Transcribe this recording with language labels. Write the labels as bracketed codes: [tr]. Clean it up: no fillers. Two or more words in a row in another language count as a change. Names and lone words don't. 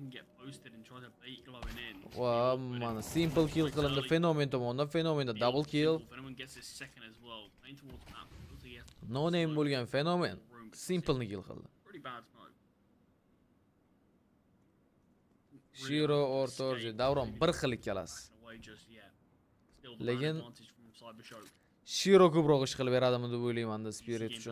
[uz] Va mana simple kill qilindi Fenomen tomonidan, Fenomenda [en] double kill. No name [uz] bo'lgan Fenomen simple ni kill qildi. Shiro o'rtorji davron bir xil ikkalasi. Lekin Shiro ko'proq ish qilib beradimi deb o'ylayman-da Spirit uchun.